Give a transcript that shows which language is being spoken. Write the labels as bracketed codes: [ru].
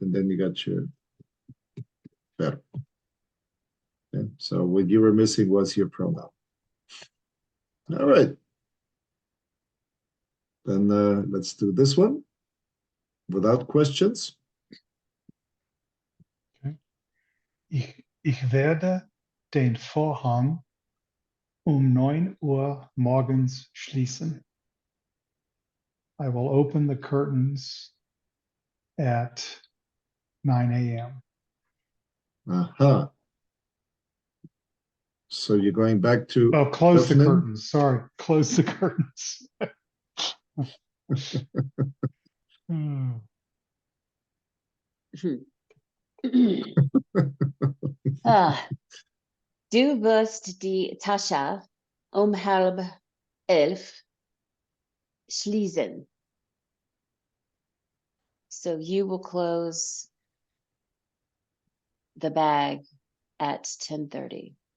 [en] And then you got your verb. Okay. So what you were missing was your pronoun. All right. Then let's do this one without questions. Okay. [de] Ich werde den Vorhang 9 Uhr morgens schließen. [en] I will open the curtains at 9 a.m. Aha. So you're going back to Oh, close the [de] öffnen. [en] curtains. Sorry, close the curtains. Hmm. [de] Du wirst die Tasche 10:30 schließen. [en] So you will close the bag at 10:30.